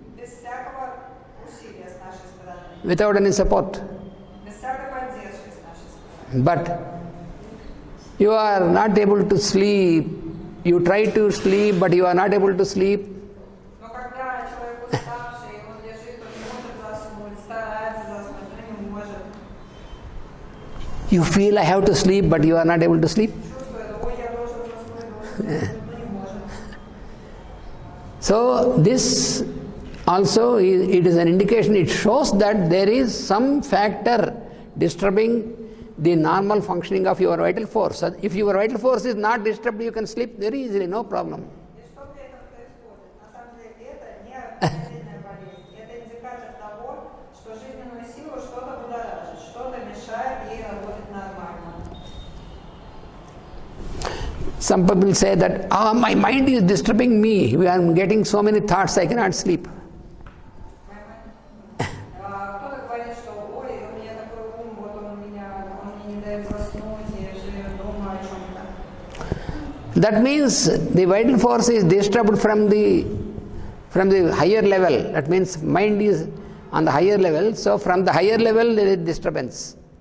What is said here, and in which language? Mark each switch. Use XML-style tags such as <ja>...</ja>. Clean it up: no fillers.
<ru>Без всякого усилия с нашей стороны,</ru> <en>without any support.</en> <ru>без всякой поддержки с нашей стороны.</ru> <en>But you are not able to sleep. You try to sleep, but you are not able to sleep.</en> <ru>Но когда человек уставший, он лежит, он не может заснуть, старается заснуть, но не может.</ru> <en>You feel I have to sleep, but you are not able to sleep.</en> <ru>Чувствует, ой, я должен заснуть, но не может.</ru> <en>So this also it is an indication. It shows that there is some factor disturbing the normal functioning of your vital force. So if your vital force is not disturbed, you can sleep very easily, no problem.</en> <ru>И что при этом происходит? На самом деле это не отдельная болезнь, это индикатор того, что жизненную силу что-то будоражит, что-то мешает ей работать нормально.</ru> <en>Some people say that, my mind is disturbing me. I am getting so many thoughts, I cannot sleep.</en> <ru>Кто-то говорит, что ой, у меня такой ум, вот он мне не дает заснуть, я же думаю о чем-то.</ru> <en>That means the vital force is disturbed from the higher level. That means mind is on the higher level. So from the higher level there is disturbance.</en>